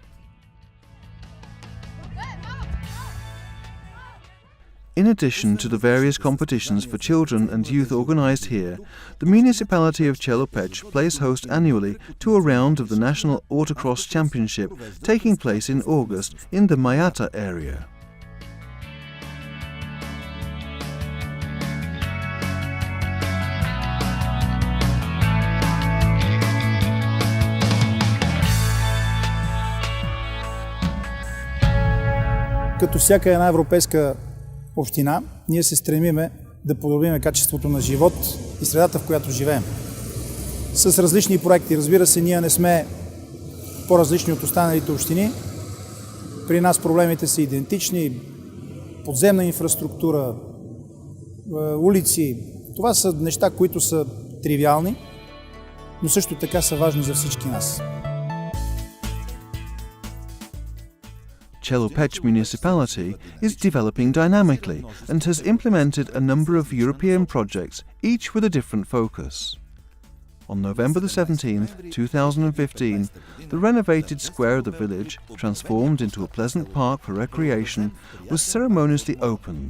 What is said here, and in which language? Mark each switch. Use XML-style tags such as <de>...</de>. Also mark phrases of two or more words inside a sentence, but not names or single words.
<en>In addition to the various competitions for children and youth organised here, the municipality of Chelopech plays host annually to a round of the National Autocross Championship taking place in August in the Mayata area.</en> <bg>Като всяка една европейска община, ние се стремиме да подобрим качеството на живот и средата, в която живеем. С различни проекти. Разбира се, ние не сме по-различни от останалите общини. При нас проблемите са идентични. Подземна инфраструктура, улици. Това са неща, които са тривиални, но също така са важни за всички нас.</bg> <en>Chelopech municipality is developing dynamically and has implemented a number of European projects, each with a different focus. On November the 17th, 2015, the renovated square of the village, transformed into a pleasant park for recreation, was ceremoniously opened.</en>